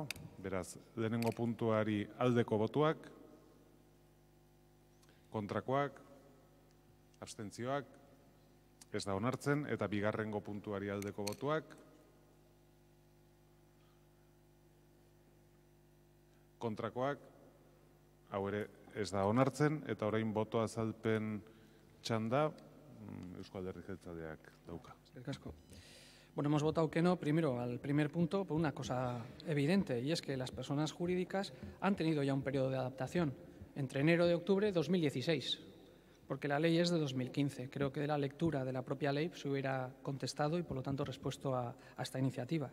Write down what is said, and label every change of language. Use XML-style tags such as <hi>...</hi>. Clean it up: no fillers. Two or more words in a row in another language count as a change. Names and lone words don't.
<eu>Beraz, lehenengo puntuari aldeko botuak, kontrakoak, abstentzioak, ez da onartzen, eta bigarrengo puntuari aldeko botuak, kontrakoak, hau ere ez da onartzen, eta orain boto azalpen txanda, Eusko Alderdi Jeltzaleak dauka.</eu> <es>Bueno, hemos votado que no, primero, al primer punto, por una cosa evidente, y es que las personas jurídicas han tenido ya un periodo de adaptación entre enero y octubre de 2016, porque la ley es de 2015. Creo que de la lectura de la propia ley se hubiera contestado y, por lo tanto, respuesto a esta iniciativa.</es>